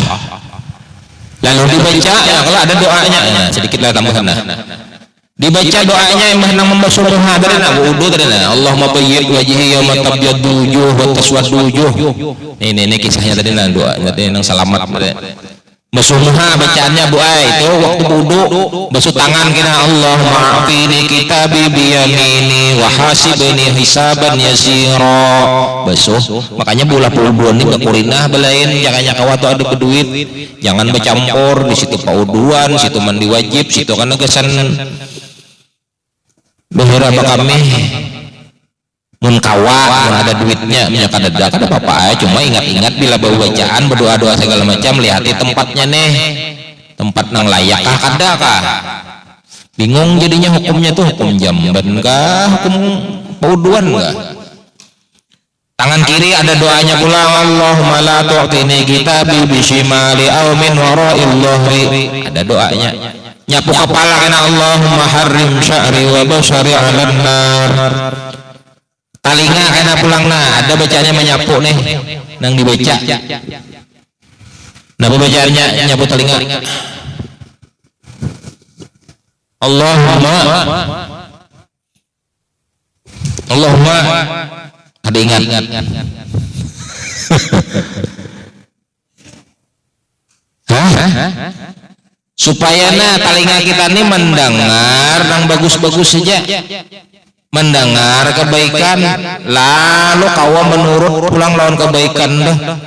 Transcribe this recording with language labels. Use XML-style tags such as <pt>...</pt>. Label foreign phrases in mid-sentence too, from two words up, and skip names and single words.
<bjn>Lalu dibaca ya, kalau ada doanya sedikitlah tambahan dibaca doanya yang nang membasuh muha dari wudu dari</bjn> <ar>اللهم بيض وجهي يوم تبيض وجوه وتسود وجوه.</ar> <bjn>Ini kisahnya tadi doa tadi nang selamat basuh muha bacaannya itu waktu wudu basuh tangan kena</bjn> <ar>اللهم أعطني كتابي بيميني وحاسبني حسابا يسيرا</ar> <bjn>basuh. Makanya bola-bola ini kurinah belain jangan nyakawa tuh ada peduit, jangan bercampur di situ pauduan, situ mandi wajib, situ karena kesan beberapa kami munkawa ada duitnya minyak ada apa-apa cuma ingat-ingat bila bawa bacaan berdoa-doa segala macam lihati tempatnya nih tempat nang layak kada kah bingung jadinya hukumnya tuh hukum jamban kah hukum pauduan kah. Tangan kiri ada doanya pula</bjn> <ar>اللهم لا تعطني كتابي بشمالي أو من وراء ظهري</ar> <bjn>ada doanya. Nyapu kepala kena</bjn> <ar>اللهم حرم شعري وبشري على النار.</ar> <bjn>Talinga kena pulangna ada bacanya menyapu nih nang dibaca. Nah bacanya nyapu talinga.</bjn> <ar>اللهم اللهم</ar> <bjn>ada ingat supaya talinga kita ini mendengar yang bagus-bagus saja, mendengar kebaikan lalu kawa menurut pulang lawan kebaikan dah.</bjn>